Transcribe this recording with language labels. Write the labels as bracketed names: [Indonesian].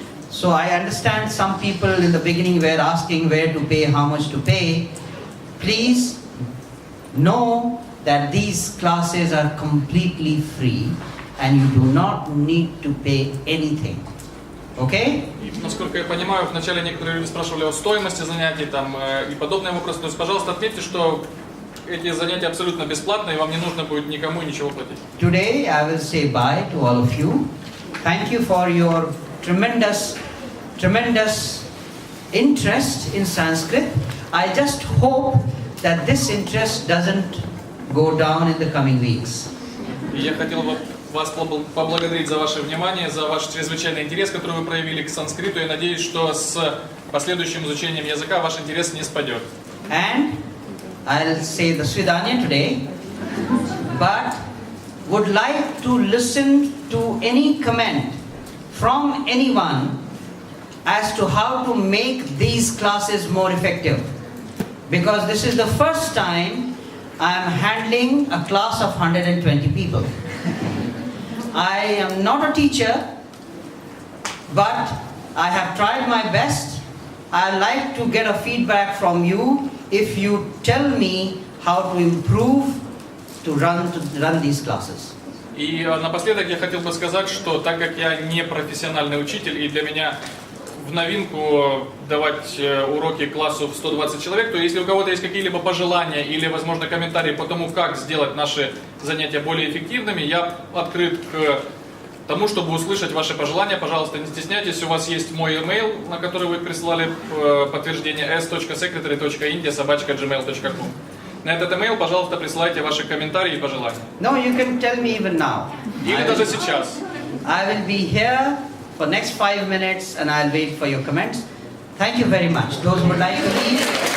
[English] So I understand some people in the beginning were asking where to pay, how much to pay. Please know that these classes are completely free and you do not need to pay anything. Okay? [Russian] И, насколько я понимаю, вначале некоторые люди спрашивали о стоимости занятий там, и подобные вопросы. То есть, пожалуйста, отметьте, что эти занятия абсолютно бесплатные, и вам не нужно будет никому ничего платить. [English] Today I will say bye to all of you. Thank you for your tremendous interest in Sanskrit. I just hope that this interest doesn't go down in the coming weeks. [Russian] И я хотел бы вас поблагодарить за ваше внимание, за ваш чрезвычайный интерес, который вы проявили к санскриту. Я надеюсь, что с последующим изучением языка ваш интерес не спадет. [English] And I'll say the Svidanya today, but would like to listen to any comment from anyone as to how to make these classes more effective. Because this is the first time I am handling a class of 120 people. I am not a teacher, but I have tried my best. I like to get a feedback from you. If you tell me how to improve to run these classes. [Russian] И напоследок я хотел бы сказать, что так как я не профессиональный учитель, и для меня в новинку давать уроки классу в 120 человек, то если у кого-то есть какие-либо пожелания или, возможно, комментарии по тому, как сделать наши занятия более эффективными, я открыт к тому, чтобы услышать ваши пожелания. Пожалуйста, не стесняйтесь, у вас есть мой email, на который вы прислали подтверждение s.secretary.india@gmail.com. На этот email, пожалуйста, присылайте ваши комментарии и пожелания. [English] No, you can tell me even now. [Russian] Или даже сейчас. [English] I will be here for next 5 minutes and I'll wait for your comments. Thank you very much. Those who would like to leave.